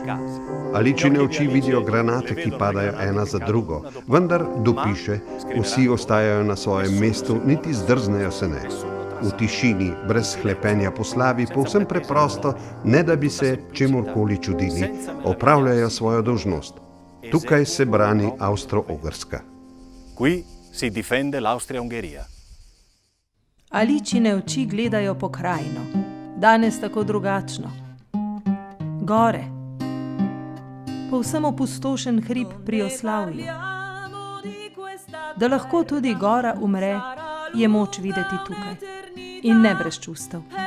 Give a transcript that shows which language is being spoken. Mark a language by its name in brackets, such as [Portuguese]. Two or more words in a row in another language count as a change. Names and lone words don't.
[Slovenian] Aličine oči vidijo granate, ki padajo ena za drugo, vendar, dopiše, vsi ostajajo na svojem mestu, niti zdrznejo se ne. V tišini, brez hlepenja po slavi, povsem preprosto, ne da bi se čemurkoli čudili, opravljajo svojo dolžnost. Tukaj se brani Avstro-Ogrska. [Italian] Qui si difende l'Austria-Ungheria. [Slovenian] Aličine oči gledajo pokrajino, danes tako drugačno. Gore, povsem opustošen hrib pri Oslavju. Da lahko tudi gora umre, je moč videti tukaj in ne brez čustev.